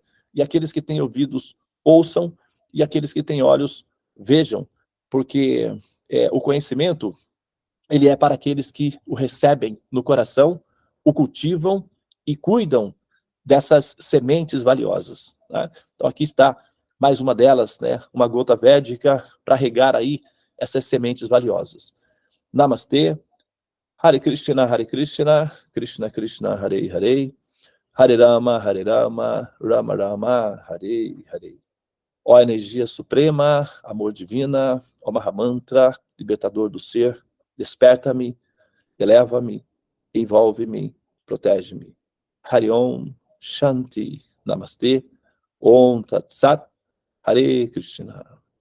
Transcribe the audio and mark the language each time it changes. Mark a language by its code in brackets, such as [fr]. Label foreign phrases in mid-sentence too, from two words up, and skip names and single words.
[pt] E aqueles que têm ouvidos, ouçam, e aqueles que têm olhos, vejam, porque o conhecimento, ele é para aqueles que o recebem no coração, o cultivam e cuidam dessas sementes valiosas. Né? Então aqui está mais uma delas, né? Uma gota védica para regar aí essas sementes valiosas. Namastê, [sa] Hare Krishna, Krishna Krishna, Hare Hare, Hare Rama, Rama Rama, Hare Hare. [pt] Ó energia suprema, amor divina, ó Mahamantra, libertador do ser, desperta-me, eleva-me, envolve-me, protege-me. [sa] Hari Om, Shanti, Namastê, Om Tat Sat, Hare Krishna.